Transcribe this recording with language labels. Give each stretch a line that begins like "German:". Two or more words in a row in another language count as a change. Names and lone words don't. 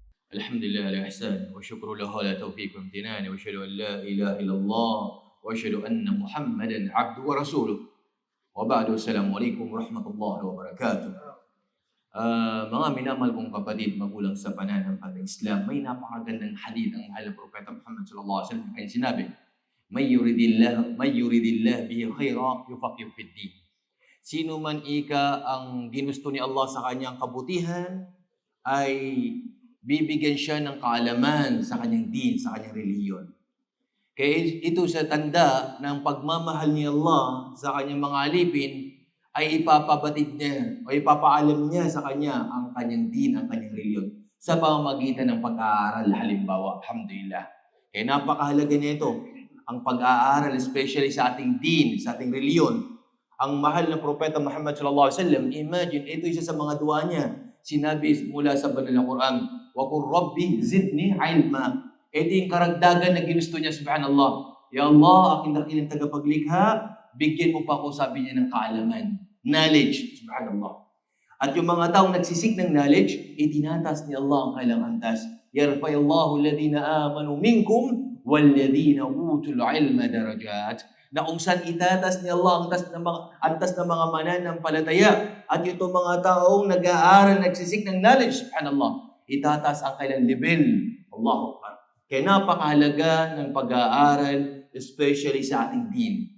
Arabic: الحمد لله على إحسانه والشكر له على توفيق وامتنانه وأشهد أن لا إله إلا الله وأشهد أن محمدا عبده ورسوله وبعد السلام عليكم ورحمة الله وبركاته.
Filipino: Mga minamahal kong kapatid, magulang sa pananampalatayang Islam, may napakagandang hadith ang mahal na Propeta Muhammad
Arabic: صلى الله عليه وسلم
Filipino: ay sinabi,
Arabic: من يرد الله به خيرا يفقهه في الدين.
Filipino: Sino man ika ang ginusto ni Allah sa kanyang kabutihan, ay bibigyan siya ng kaalaman sa kanyang din, sa kanyang relihiyon. Kaya ito sa tanda ng pagmamahal ni Allah sa kanyang mga alipin, ay ipapabatid niya o ipapaalam niya sa kanya ang kanyang din, ang kanyang relihiyon sa pamamagitan ng pag-aaral. Halimbawa, alhamdulillah. Kaya napakahalaga nito ang pag-aaral, especially sa ating din, sa ating relihiyon. Ang mahal na Propeta Muhammad
Arabic: صلى الله عليه وسلم,
Filipino: imagine, ito isa sa mga dua niya. Sinabi mula sa banal na Quran,
Arabic: وقل رب زدني علما.
Filipino: Ito yung karagdagan na ginusto niya,
Arabic: سبحان الله. يا الله,
Filipino: aking dakilang tagapaglikha, bigyan mo pa ako, sabi niya, ng kaalaman. Knowledge, subhanallah. At yung mga taong nagsisik ng knowledge, itinatas ni Allah ang kailang antas.
Arabic: يرفع الله الذين آمنوا منكم والذين أوتوا العلم درجات.
Filipino: Na kung saan itatas ni Allah ang antas ng mga mananampalataya at itong mga taong nag-aaral, nagsisik ng knowledge, subhanallah, itatas ang kailang level.
Arabic: الله أكبر.
Filipino: Kaya napakahalaga ng pag-aaral, especially sa ating din.